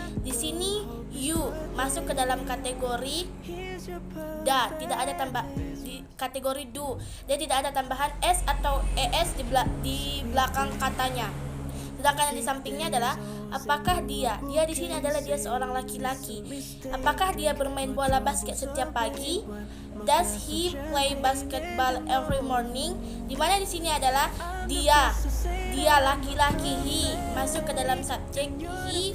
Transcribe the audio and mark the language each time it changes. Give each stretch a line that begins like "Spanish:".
Indonesian: Di sini you masuk ke dalam kategori tidak ada tambah di kategori do. Dia tidak ada tambahan s atau es di belakang katanya. Sedangkan yang di sampingnya adalah apakah dia di sini adalah dia seorang laki-laki. Apakah dia bermain bola basket setiap pagi?
English: Does he play basketball every morning?
Indonesian: Di mana di sini adalah dia laki-laki, he masuk ke dalam subjek he.